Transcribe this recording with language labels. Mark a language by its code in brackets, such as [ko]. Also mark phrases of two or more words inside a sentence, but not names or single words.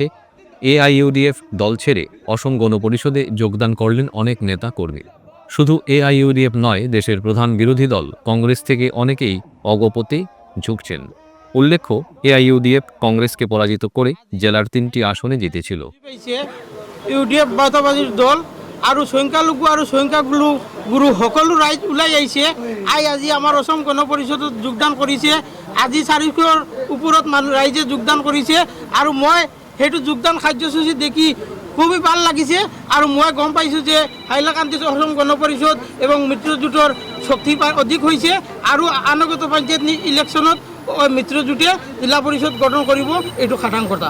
[bn] এআইইউডিএফ দল ছেড়ে অসম গণ পরিষদে যোগদান করলেন অনেক নেতা কর্মী। শুধু এআইইউডিএফ নয়, দেশের প্রধান বিরোধী দল কংগ্রেস থেকে অনেকেই অগপতে ঝুঁকছেন। উল্লেখ্য, এআইইউডিএফ কংগ্রেসকে পরাজিত করে জেলার 3টি আসনে জিতেছিল। [as] ইউডিএফ বাতাবাজির দল আৰু সংখ্যালঘু আৰু সংখ্যাগুৰু সকলো ৰাইজ ওলাই আহিছে। আজি আমাৰ অসম গণ পৰিষদত যোগদান কৰিছে। আজি 400ৰ ওপৰত মানুহ ৰাইজে যোগদান কৰিছে আৰু মই সেইটো যোগদান কাৰ্যসূচী দেখি খুবই ভাল লাগিছে আৰু মই গম পাইছোঁ যে হাইলাকান্দি অসম গণ পৰিষদ এবং মিত্ৰজোঁটৰ শক্তি অধিক হৈছে আৰু আনুগত পঞ্চায়ত ইলেকশ্যনত মিত্ৰজোঁটে জিলা পৰিষদ গঠন কৰিব, এইটো খাটাং কথা।